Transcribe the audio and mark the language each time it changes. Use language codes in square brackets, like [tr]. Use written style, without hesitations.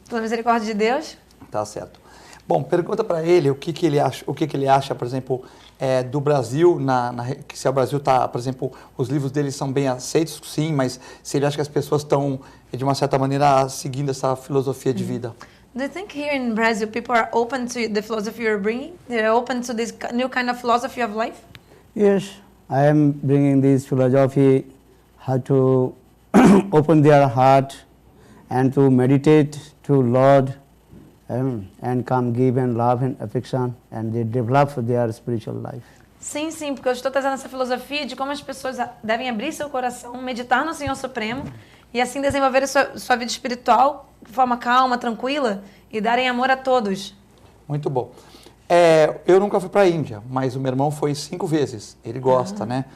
[pt] Pela misericórdia de Deus. Tá certo. Bom, pergunta para ele o que ele acha, por exemplo, do Brasil, que se o Brasil está, por exemplo, os livros dele são bem aceitos, sim, mas se ele acha que as pessoas estão, de uma certa maneira, seguindo essa filosofia de vida. [en] Do you think here in Brazil people are open to the philosophy you're bringing? They're open to this new kind of philosophy of life? Yes, I am bringing this philosophy how to open their heart and to meditate to Lord and come give and love and affection and they develop their spiritual life. [pt] Sim, sim, porque eu estou trazendo essa filosofia de como as pessoas devem abrir seu coração, meditar no Senhor Supremo e assim desenvolver a sua vida espiritual de forma calma, tranquila e darem amor a todos. Muito bom. Eu nunca fui para a Índia, mas o meu irmão foi 5 vezes. Ele gosta, né?